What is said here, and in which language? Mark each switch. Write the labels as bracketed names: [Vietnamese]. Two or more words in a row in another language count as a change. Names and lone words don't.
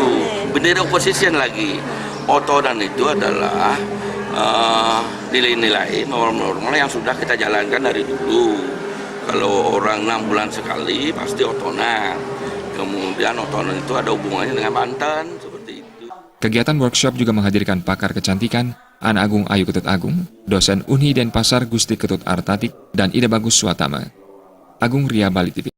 [Indonesian] Bendera opposition lagi. Otonan itu adalah nilai-nilai normal-normal yang sudah kita jalankan dari dulu. Kalau orang 6 bulan sekali pasti otonan. Kemudian otonan itu ada hubungannya dengan Banten, seperti itu. Kegiatan workshop juga menghadirkan pakar kecantikan, An Agung Ayu Ketut Agung, dosen Unhi Denpasar Gusti Ketut Artatik, dan Ide Bagus Swatama. Agung Ria, Bali TV.